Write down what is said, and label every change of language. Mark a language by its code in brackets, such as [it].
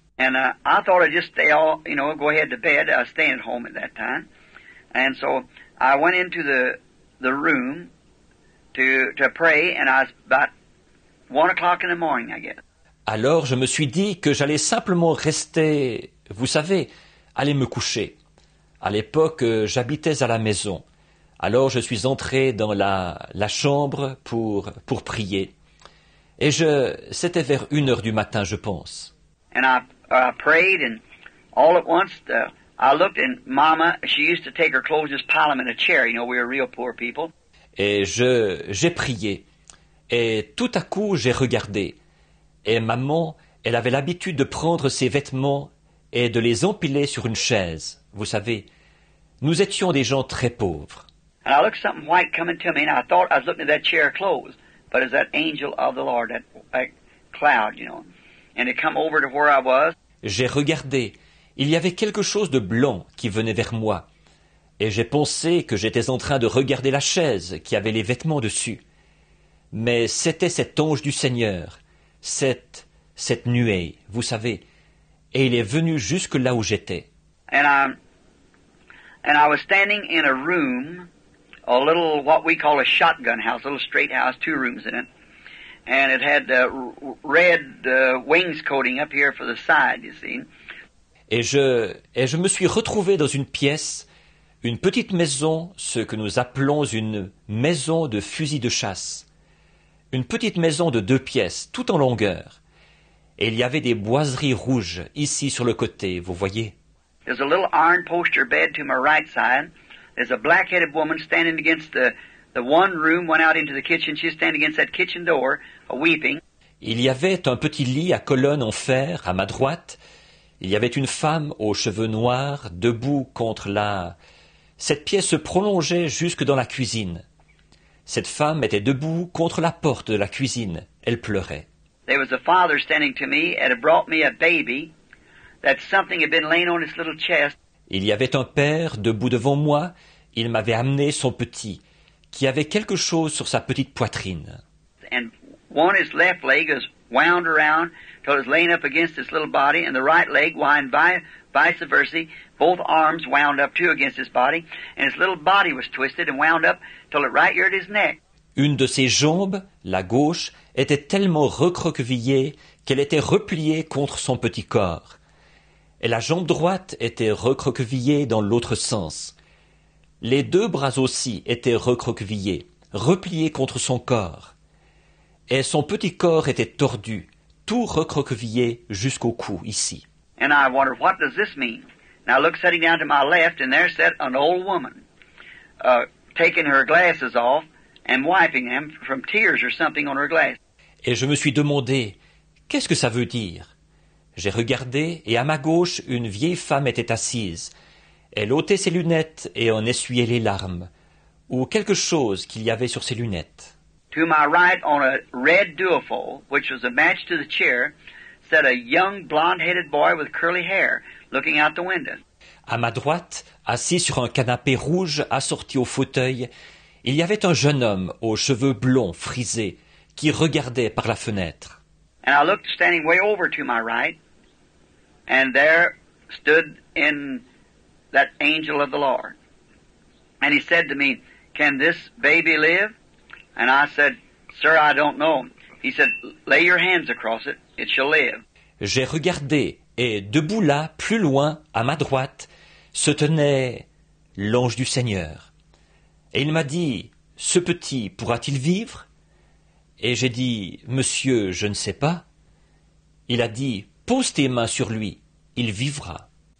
[en] And I thought I'd just go ahead to bed. I was staying at home at that time, and so I went into the room to pray, and I was about 1 o'clock in the morning, I guess. [fr] Alors je me suis dit que j'allais simplement rester, vous savez, aller me coucher. À l'époque, j'habitais à la maison. Alors je suis entré dans la chambre pour prier. Et c'était vers 1 heure du matin, je pense. [en] And I prayed, and all at once I looked, and Mama, she used to take her clothes, just pile them in a chair. You know, we were real poor people. [fr] Et j'ai prié. Et tout à coup, j'ai regardé. Et maman, elle avait l'habitude de prendre ses vêtements et de les empiler sur une chaise. Vous savez, nous étions des gens très pauvres. [en] And I looked something white coming to me, and I thought I was looking at that chair clothes, but it's that angel of the Lord, that cloud, you know. And it come over to where I was. [fr] J'ai regardé. Il y avait quelque chose de blanc qui venait vers moi. Et j'ai pensé que j'étais en train de regarder la chaise qui avait les vêtements dessus. Mais c'était cet ange du Seigneur, cette nuée, vous savez. Et il est venu jusque là où j'étais. [en] And I was standing in a room, a little, what we call a shotgun house, a little straight house, 2 rooms in it. And it had red wainscoting up here for the side, you see. [fr] Et je me suis retrouvé dans une pièce, une petite maison, ce que nous appelons une maison de fusil de chasse. Une petite maison de 2 pièces, tout en longueur. Et il y avait des boiseries rouges ici sur le côté, vous voyez. [en] There's a little iron poster bed to my right side. There's a black-headed woman standing against the one room, went out into the kitchen. She's standing against that kitchen door, weeping. [fr] Il y avait un petit lit à colonnes en fer à ma droite. Il y avait une femme aux cheveux noirs debout contre Cette pièce se prolongeait jusque dans la cuisine. Cette femme était debout contre la porte de la cuisine. Elle pleurait. [en] There was a father standing to me and had brought me a baby that something had been laying on his little chest. [fr] Il y avait un père debout devant moi. Il m'avait amené son petit, qui avait quelque chose sur sa petite poitrine. [en] And his left leg was wound around till it was laying up against his little body, and the right leg whined vice versa, both arms wound up too against his body, and his little body was twisted and wound up till it right here at his neck. [fr] Une de ses jambes, la gauche, était tellement recroquevillée qu'elle était repliée contre son petit corps. Et la jambe droite était recroquevillée dans l'autre sens. Les deux bras aussi étaient recroquevillés, repliés contre son corps. Et son petit corps était tordu, tout recroquevillé jusqu'au cou, ici. [en] And I wondered, what does this mean? And I looked sitting down to my left, and there sat an old woman, taking her glasses off and wiping them from tears or something on her glasses. [fr] Et je me suis demandé, qu'est-ce que ça veut dire? J'ai regardé, et à ma gauche, une vieille femme était assise. Elle ôtait ses lunettes et en essuyait les larmes, ou quelque chose qu'il y avait sur ses lunettes. [en] To my right, on a red duofold, which was a match to the chair, sat a young blonde-headed boy with curly hair, looking out the window. [fr] À ma droite, assis sur un canapé rouge assorti au fauteuil, il y avait un jeune homme aux cheveux blonds frisés qui regardait par la fenêtre. [en] And I looked standing way over to my right, and there stood in that angel of the Lord. And he said to me, "Can this baby live?" And I said, "Sir, I don't know." He said, "Lay your hands across it, it shall live." [fr] J'ai regardé, et debout là, plus loin, à ma droite, se tenait l'ange du Seigneur. Et il m'a dit, « Ce petit pourra-t-il vivre ?» Et j'ai dit, « Monsieur, je ne sais pas. » Il a dit, « Pose tes mains sur lui, il vivra. »